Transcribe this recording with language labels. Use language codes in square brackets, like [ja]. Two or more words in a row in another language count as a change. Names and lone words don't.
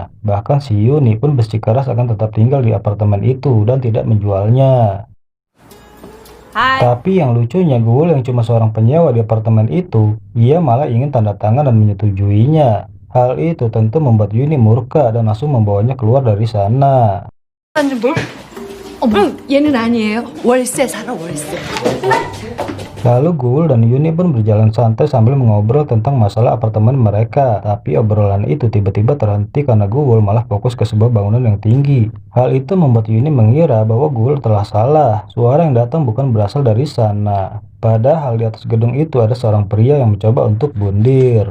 [id] Bahkan si Yuni pun bersikeras akan tetap tinggal di apartemen itu dan tidak menjualnya. Tapi yang lucunya, Guwul yang cuma seorang penyewa di apartemen itu, ia malah ingin tanda tangan dan menyetujuinya. Hal itu tentu membuat Yuni murka dan langsung membawanya keluar dari sana. [ko] 얘는 아니에요. 월세 살아, 월세. [id] Lalu Guwul dan Yuni pun berjalan santai sambil mengobrol tentang masalah apartemen mereka. Tapi obrolan itu tiba-tiba terhenti karena Guwul malah fokus ke sebuah bangunan yang tinggi. Hal itu membuat Yuni mengira bahwa Guwul telah salah. Suara yang datang bukan berasal dari sana. Padahal di atas gedung itu ada seorang pria yang mencoba untuk bundir.